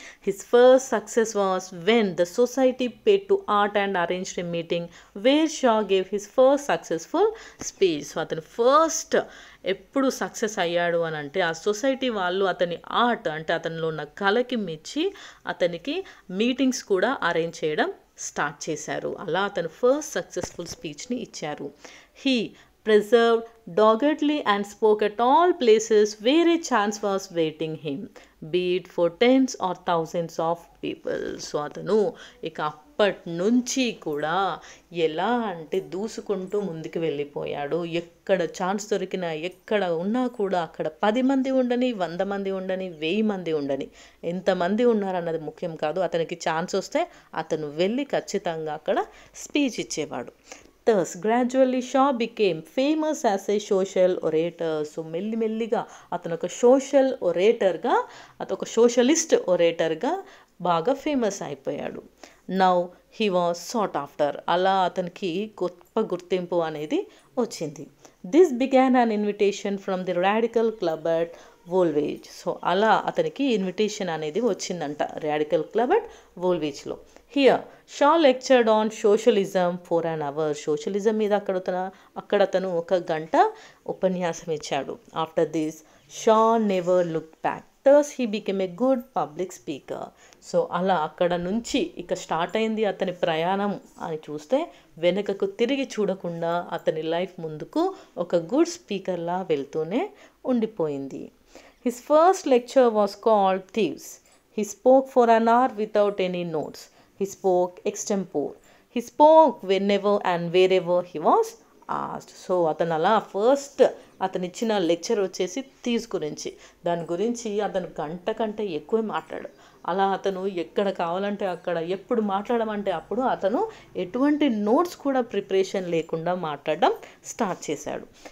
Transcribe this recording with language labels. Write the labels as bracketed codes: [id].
[en] His first success was when the society paid to art and arranged a meeting where Shaw gave his first successful speech. [te] So అతను first ఎప్పుడు success అయ్యాడు అని అంటే ఆ society వాళ్ళు అతని ఆర్ట్ అంటే అతనిలో ఉన్న కళకి మెచ్చి అతనికి మీటింగ్స్ కూడా అరేంజ్ చేయడం స్టార్ట్ చేశారు. అలా అతను ఫస్ట్ సక్సెస్ఫుల్ స్పీచ్ని ఇచ్చారు. He [en] preserved doggedly and spoke at all places where a chance was waiting him, be it for tens or thousands of people. [te] So అతను ఇక అప్పటి నుంచి కూడా ఎలా అంటే దూసుకుంటూ ముందుకు వెళ్ళిపోయాడు. ఎక్కడ ఛాన్స్ దొరికినా, ఎక్కడ ఉన్నా కూడా అక్కడ 10 మంది ఉండని, 100 మంది ఉండని, 1000 మంది ఉండని, ఎంతమంది ఉన్నారన్నది ముఖ్యం కాదు. అతనికి ఛాన్స్ వస్తే అతను వెళ్ళి ఖచ్చితంగా అక్కడ స్పీచ్ ఇచ్చేవాడు. [en] Thus, gradually Shaw became famous as a social orator. [te] So మెల్లిమెల్లిగా అతను ఒక సోషల్ ఒరేటర్గా, అతను ఒక సోషలిస్ట్ ఒరేటర్గా బాగా ఫేమస్ అయిపోయాడు. [en] Now he was sat after. [te] అలా అతనికి గొప్ప గుర్తింపు అనేది వచ్చింది. [en] This began an invitation from the radical club at Woolwich. [te] So అలా అతనికి ఇన్విటేషన్ అనేది వచ్చిందంట radical club at వోల్వేజ్లో. [en] Here Shaw lectured on socialism for an hour. [te] Socialism మీద అక్కడ అతను 1 గంట ఉపన్యాసం ఇచ్చాడు. [en] After this Shaw never look back. Thus he became a good public speaker. [te] So అలా అక్కడ నుంచి ఇక స్టార్ట్ అయింది అతని ప్రయాణం అని చూస్తే వెనుకకు తిరిగి చూడకుండా అతని లైఫ్ ముందుకు ఒక గుడ్ స్పీకర్లా వెళ్తూనే ఉండిపోయింది. [en] His first lecture was called thieves. He spoke for an hour without any notes. He spoke extempore. He spoke whenever and wherever he was asked. [te] So అతను అలా ఫస్ట్ అతను ఇచ్చిన లెక్చర్ వచ్చేసి థీవ్స్ గురించి. దాని గురించి అతను గంట కంటే ఎక్కువ మాట్లాడు. అలా అతను ఎక్కడ కావాలంటే అక్కడ, ఎప్పుడు మాట్లాడమంటే అప్పుడు అతను ఎటువంటి నోట్స్ కూడా ప్రిపరేషన్ లేకుండా మాట్లాడడం స్టార్ట్ చేశాడు.